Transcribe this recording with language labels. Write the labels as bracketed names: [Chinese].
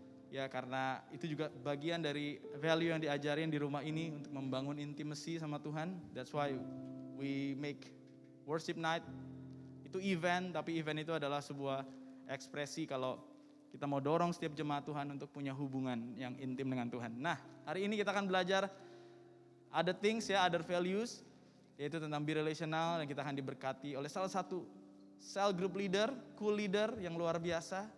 [Indonesian] Ya karena itu juga bagian dari value yang diajarin di rumah ini untuk membangun intimacy sama Tuhan. [English] That's why we make worship night. [Indonesian] Itu event, tapi event itu adalah sebuah ekspresi kalau kita mau dorong setiap jemaat Tuhan untuk punya hubungan yang intim dengan Tuhan. Nah, hari ini kita akan belajar [English] other things [Indonesian] ya, [English] other values, [Indonesian] yaitu tentang [English] be relational, [Indonesian] dan kita akan diberkati oleh salah satu cell group leader, cool leader yang luar biasa.